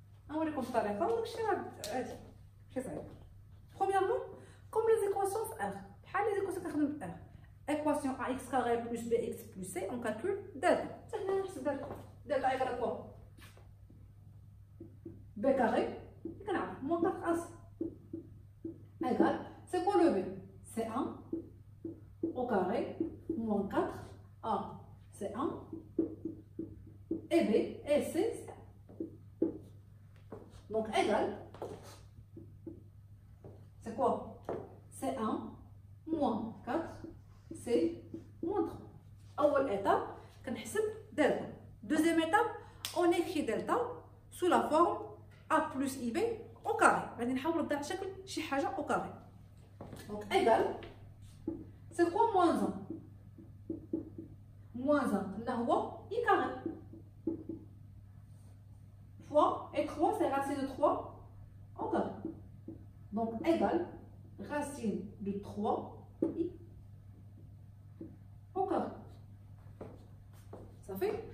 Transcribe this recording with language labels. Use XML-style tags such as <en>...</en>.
<ar>نوريكم الطريقه وداكشي راه عادي ماشي صعيب.</ar> <fr>Premièrement, comme les équations R,</fr> <ar>بحال</ar> <fr>les équations</fr> <ar>كنخدم ب R.</ar> <fr>Équation ax carré plus bx plus c, on calcule delta.</fr> <ar>سهله نحسب delta.</ar> <fr>Delta égale à quoi? B carré, كنعرف moins 4ac égale, c'est quoi le B? C'est 1 au carré moins 4a, c'est 1 et B et C, c'est 1. Donc égale, c'est quoi? C'est 1 moins 4 c'est moins 3. Première étape,</fr> <ar>كنحسب delta.</ar> <fr>Deuxième étape, on écrit delta sous la forme a plus ib au carré.</fr> <ar>غادي نحاول نرد على شكل شي حاجه</ar> <fr>au carré. Donc égal, c'est quoi moins 1? Moins 1</fr> <ar>قلنا هو</ar> <fr>i carré fois et 3 c'est racine de 3 au carré. Donc égal racine de 3 i au carré. Ça fait.</fr>